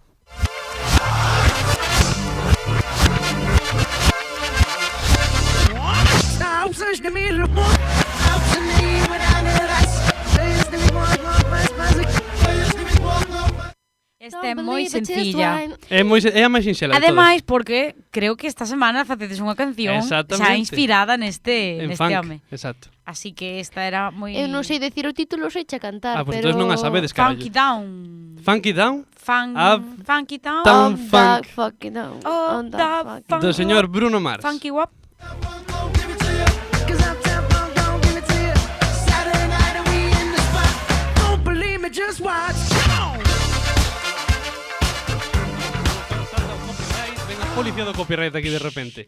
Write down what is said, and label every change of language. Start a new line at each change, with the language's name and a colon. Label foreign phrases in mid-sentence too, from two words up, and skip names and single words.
Galician: Esta é moi sencilla. É a máis sinxela de todas. Ademais, porque creo que esta semana facedes unha canción xa Exactamente. inspirada neste En neste funk, home. exacto. Así que esta era moi... Eu non sei decir o título, sei che cantar, Pois pero... entón non a sabedes, carallo. Funky Down. Funky Down Funky Down. Down.
English: On Funk. the fucking down. Oh, On the da fucking funk.
Galician: do señor Bruno Mars. Funky Wap. Venga, policía do copyright aquí de repente.